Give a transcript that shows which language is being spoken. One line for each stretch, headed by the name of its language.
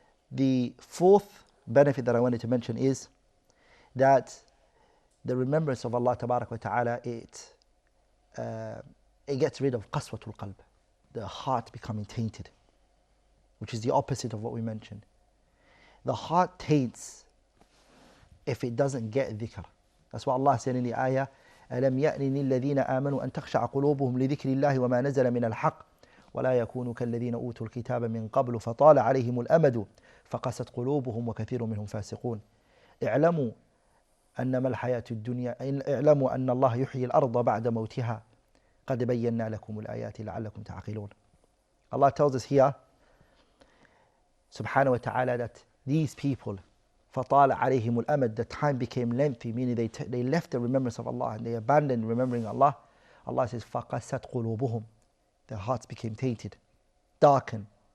English: The fourth benefit that I wanted to mention is that the remembrance of Allah Tabarak wa Ta'ala, it gets rid of qaswatul qalb, the heart becoming tainted, which is the opposite of what we mentioned. The heart taints if it doesn't get dhikr. That's what Allah said in the ayah,
Arabic: أَلَمْ يَأْنِ الَّذِينَ آمَنُوا أَن تَخْشَعَ قُلُوبُهُمْ لِذِكْرِ اللَّهِ وَمَا نَزَلَ مِنَ الْحَقِّ وَلَا يَكُونُوا كَالَّذِينَ أُوتُوا الْكِتَابَ مِنْ قَبْلُ فَطَالَ عَلَيْهِمُ الْأَمَدُ فَقَسَتْ قُلُوبُهُمْ وَكَثِيرٌ مِنْهُمْ فَاسِقُونَ اعْلَمُوا أنما الحياة الدنيا اعلموا أن الله يحيي الأرض بعد موتها قد بينا لكم الآيات لعلكم تعقلون.
English: Allah tells us here, subhanahu wa ta'ala, that these people,
Arabic: فَطَالَ عَلَيْهِمُ الْأَمَدُ,
English: the time became lengthy, meaning they left the remembrance of Allah and they abandoned remembering Allah. Allah says,
Arabic: فَقَسَتْ قُلُوبُهُمْ,
English: their hearts became tainted, darkened.